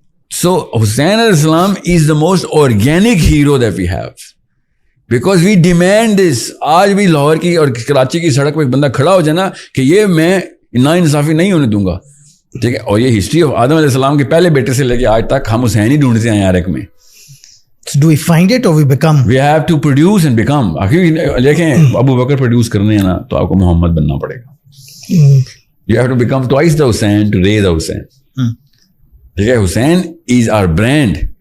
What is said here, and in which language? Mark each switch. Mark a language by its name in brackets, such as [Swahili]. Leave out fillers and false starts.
[English] So Hussain السلام is the most organic hero that we have, because we demand this. [Urdu] آج بھی لاہور کی اور کراچی کی سڑک پہ ایک بندہ کھڑا ہو جائے نا کہ یہ میں نا انصافی نہیں ہونے دوں گا. ٹھیک ہے, اور یہ ہسٹری آف آدم علیہ السلام کے پہلے بیٹے سے لے کے آج تک ہم حسین ہی ڈھونڈتے ہیں عرق میں. [English] Do we find it or we become? We have to produce and become. [Urdu] دیکھیں ابو بکر پروڈیوس کرنے ہیں نا تو آپ کو محمد بننا پڑے گا. [English] You have to become twice the Hussein to raise the Hussein. [Urdu] ٹھیک ہے, [English] Hussein is our brand.